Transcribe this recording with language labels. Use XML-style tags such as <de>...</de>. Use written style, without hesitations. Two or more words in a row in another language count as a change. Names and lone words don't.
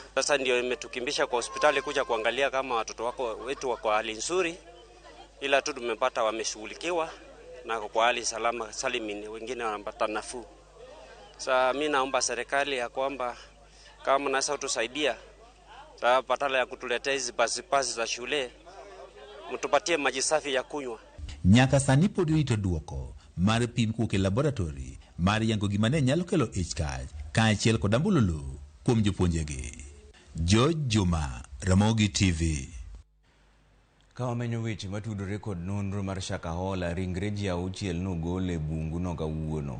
<sw>Sasa ndio imetukimbisha kwa hospitali kuja kuangalia kama watoto wetu wako hali nzuri, ila tu tumepata wameshughulikiwa na kwa hali salama salimini, wengine wanapata nafuu. Sasa mimi naomba serikali ya kwamba kama mnaweza kutusaidia, badala ya kutuletea hizi basi za shule, mtupatie maji safi ya kunywa.</sw> <luo>Nyaka sani pod rito duoko mar pim kuke laboratory mar yango gima ne nyalo kelo ich-kach kaachiel kod ambululu kuom jopuonjegi. George Juma, Ramogi TV. Ka wamenyo weche matudore kod nonro mar Shakahola, ringre ji 6 nogol e bungu no kawuono.</luo>